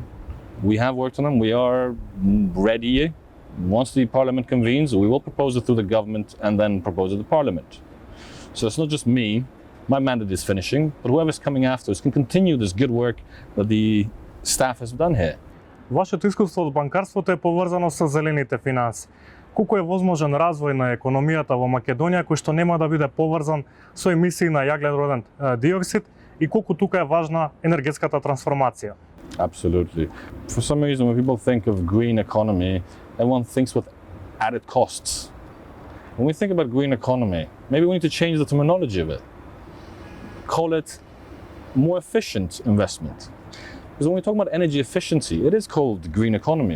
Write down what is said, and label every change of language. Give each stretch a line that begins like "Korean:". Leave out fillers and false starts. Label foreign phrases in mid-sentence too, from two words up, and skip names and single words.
English: We have worked on them. We are ready. Once the parliament convenes, we will propose it through the government and then propose it to the parliament. So it's not just me. My mandate is finishing, but whoever's coming after us can continue this good work that the staff has done here.
Macedonian: Вашето искуство од банкарството е поврзано со зелените финанси. Колку е возможен развој на економијата во Македонија кој што нема да биде поврзан со емисии на јаглероден диоксид и колку тука е важна енергетската трансформација?
English: Absolutely. For some reason, when people think of green economy, everyone thinks with added costs. When we think about green economy, maybe we need to change the terminology of it. Call it more efficient investment. Because when we talk about energy efficiency, it is called green economy.